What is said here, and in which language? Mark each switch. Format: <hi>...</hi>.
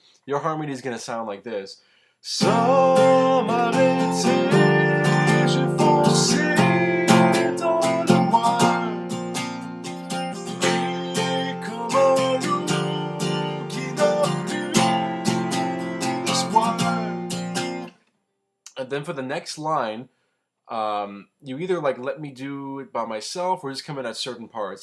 <en>Your harmony is going to sound like this.</en> <fr>Sans m'arrêter, j'ai foncé dans le noir, pris comme un loup qui n'a plus d'espoir.</fr> <en>And then for the next line, you either like let me do it by myself or just come in at certain parts.</en>